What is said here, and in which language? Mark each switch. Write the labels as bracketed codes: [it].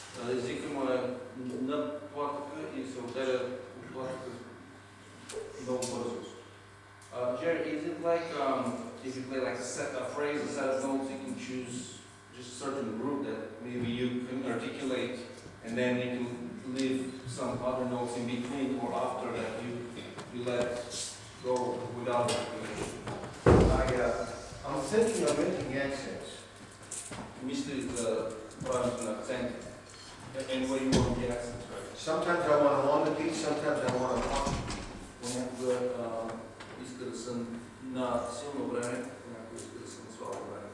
[bg] Езика му е на плахата и се отделя от плахата много бързо. [en] Jerry, is it like if you play like a phrase, a set of notes, you can choose just a certain group that maybe you can articulate, and then you can leave some other notes in between or after that you let go without articulation? I'm thinking of making accents. [bg] Мисли за правенето на акценти. [en] And where you want the accents, right? Sometimes I want them on the beat, sometimes I want them off. [bg] Понякога иска да съм на силно време, понякога иска да съм на слабо време.